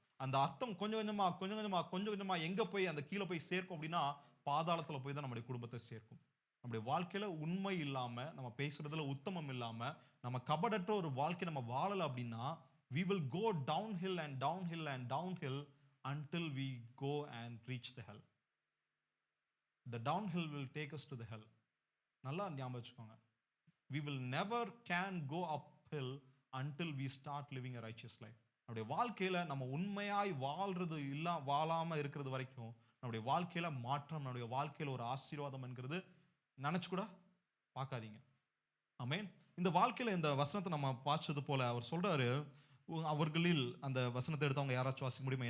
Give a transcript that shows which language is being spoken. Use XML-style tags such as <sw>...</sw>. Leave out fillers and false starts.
<ta>அந்த அர்த்தம் கொஞ்சம் கொஞ்சமா எங்க போய் அந்த கீழே போய் சேர்க்கும் அப்படின்னா, பாதாளத்துல போய் தான் நம்முடைய குடும்பத்தை சேர்க்கும். நம்முடைய வாழ்க்கையில உண்மை இல்லாம, நம்ம பேசுறதுல உத்தமம் இல்லாம, நம்ம கபடற்ற ஒரு வாழ்க்கை நம்ம வாழல அப்படின்னா,</ta> <en>we will go downhill and downhill and downhill until we go and reach the hell. The downhill will take us to the hell.</en> <ta>நல்லா ஞாபகம் வச்சுக்கோங்க.</ta> <en>We will never can go uphill until we start living a righteous life.</en> <ta>நம்முடைய வாழ்க்கையில நம்ம உண்மையாய் வாழாம இருக்கிறது வரைக்கும் நம்முடைய வாழ்க்கையில மாற்றம், நம்முடைய வாழ்க்கையில ஒரு ஆசீர்வாதம் என்கிறது நினைச்சு கூட பார்க்காதீங்க. ஆமென். இந்த வாழ்க்கையில இந்த வசனத்தை நம்ம வாசிச்சது போல அவர் சொல்றாரு, அவர்களில், அந்த வசனத்தை எடுத்தவங்க யாராச்சும் வாசிக்க முடியுமா?</ta>